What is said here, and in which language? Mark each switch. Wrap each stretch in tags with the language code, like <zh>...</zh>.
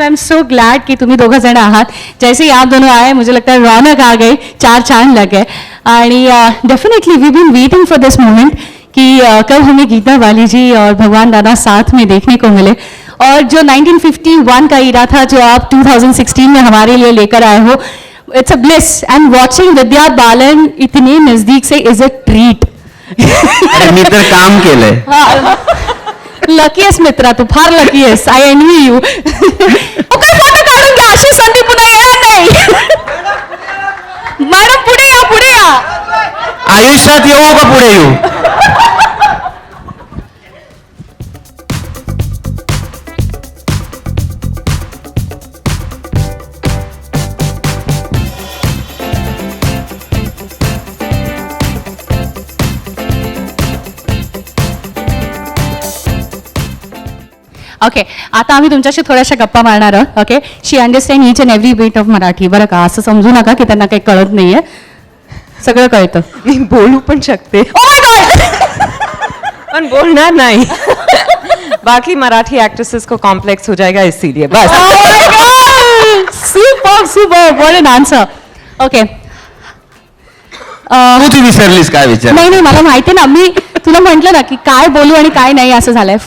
<en>I am so glad</en> <mr>की तुम्ही दोघं जण आहात.</mr> <hi>जैसे ही आप दोनों आए मुझे लगता है रौनक आ गई, चार चांद लग गए.</hi> <mr>आणि</mr> <en>definitely we been waiting for this moment</en> <hi>कि कब हमें गीता बाली जी और भगवान दादा साथ में देखने को मिले. और जो 1951 का ईरा था जो आप 2016 में हमारे लिए लेकर आए हो,</hi> <en>It's a bliss. And watching Vidya Balan</en> <hi>इतने नजदीक से</hi> <en>Is a treat.</en> <mr>अरे मी तर काम केलंय. लकीएस मित्रा, तू फार लकी आहेस.</mr> <en>I envy you.</en> <mr>काय फोटो काढून घ्या, अशी संधी पुन्हा येणार नाही. मॅडम पुढे या, पुढे या. आयुष्यात येऊ का पुढे येऊ. ओके, आता आम्ही तुमच्याशी थोड्याशा गप्पा मारणार आहोत. Okay,</mr> <en>she understand each and every bit of</en> <mr>Marathi. बरं का, असं समजू नका की त्यांना काही कळत नाहीये. सगळं कळतं. मी बोलू पण शकते. Oh my God. पण बोलणार नाही.</mr> <hi>बाकी मराठी एक्ट्रेसेस को कॉम्प्लेक्स हो जाएगा इसीलिए बस.</hi> <en>Super super, what an answer. Okay,</en> <mr>तू विसरलीस काय विचार. नाही नाही, मला माहिती ना, मी तुला म्हटलं ना की काय बोलू आणि काय नाही असं झालंय.</mr>